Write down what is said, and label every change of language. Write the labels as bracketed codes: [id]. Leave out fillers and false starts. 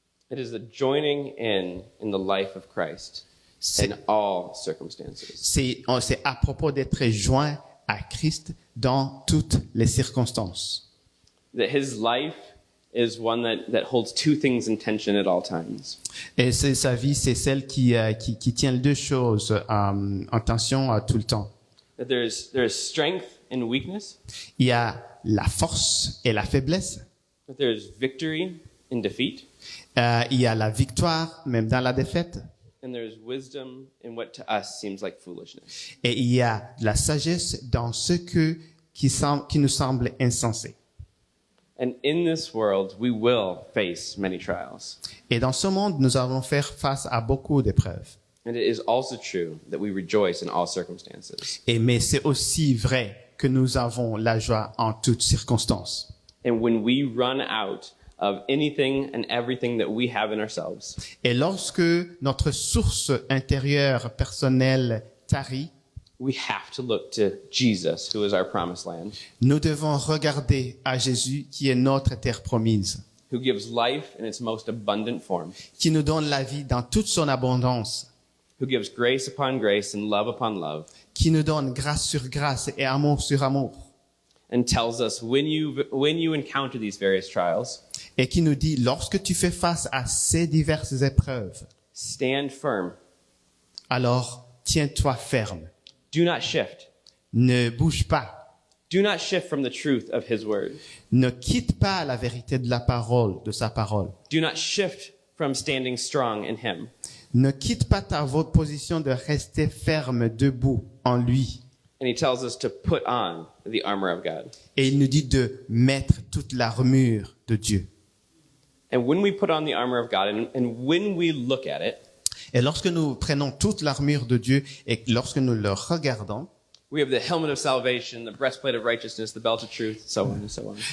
[en] It is the joining in the life of Christ in all circumstances. [fr] C'est à propos d'être joint à Christ dans toutes les circonstances. [en] That his life is one that holds two things in tension at all times. [fr] Et sa vie, c'est celle qui tient les deux choses en tension tout le temps. [en] That there's strength in weakness. [fr] Il y a la force et la faiblesse. [en] That there's victory in defeat. [fr] Il y a la victoire même dans la défaite. [en] And there's wisdom in what to us seems like foolishness. [fr] Et il y a la sagesse dans ce qui nous semble insensé. [en] And in this world, we will face many trials. [fr] Et dans ce monde, nous allons faire face à beaucoup d'épreuves. [en] And it is also true that we rejoice in all circumstances. [fr] Mais c'est aussi vrai que nous avons la joie en toutes circonstances. [en] And when we run out of anything and everything that we have in ourselves, [fr] Et lorsque notre source intérieure personnelle tarit, [en] we have to look to Jesus, who is our promised land, [fr] nous devons regarder à Jésus qui est notre terre promise, [en] who gives life in its most abundant form, [fr] qui nous donne la vie dans toute son abondance, [en] who gives grace upon grace and love upon love, [fr] qui nous donne grâce sur grâce et amour sur amour, [en] and tells us when you encounter these various trials, [fr] et qui nous dit, lorsque tu fais face à ces diverses épreuves, [en] stand firm. [fr] Alors tiens-toi ferme. [en] Do not shift. [fr] Ne bouge pas. [en] Do not shift from the truth of his word. [fr] Ne quitte pas la vérité de la parole, de sa parole. [en] Do not shift from standing strong in him. [fr] Ne quitte pas ta votre position de rester ferme, debout en lui. [en] And he tells us to put on the armor of God. [fr] Et il nous dit de mettre toute l'armure de Dieu. [en] And when we put on the armor of God, and when we look at it, [fr] et lorsque nous prenons toute l'armure de Dieu et lorsque nous le regardons, [en] we have the helmet of salvation, the breastplate of righteousness, the belt of truth, so on and so on.